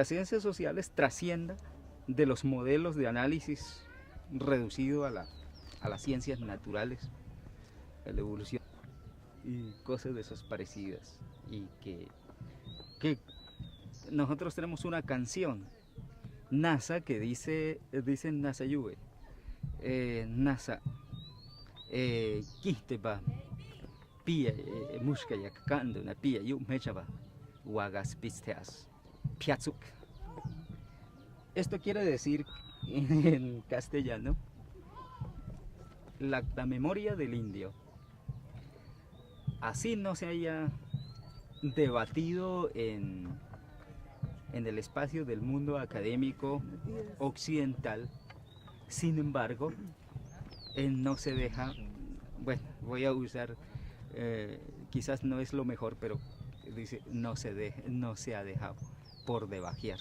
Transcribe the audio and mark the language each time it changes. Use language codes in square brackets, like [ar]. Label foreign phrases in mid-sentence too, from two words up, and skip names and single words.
[es] las ciencias sociales trascienda de los modelos de análisis reducido a las ciencias naturales, a la evolución y cosas de esas parecidas, y que nosotros tenemos una canción, NASA, que dice NASA Yuve, NASA, Kisteba, Pia, Mushka Yakakando, una Pia, Yu Mechaba, Wagas Pisteas, Piatzuk. Esto quiere decir en castellano la memoria del indio. Así no se haya debatido en el espacio del mundo académico occidental, sin embargo, no se deja, bueno, voy a usar, quizás no es lo mejor, pero dice, no se ha dejado por debajear.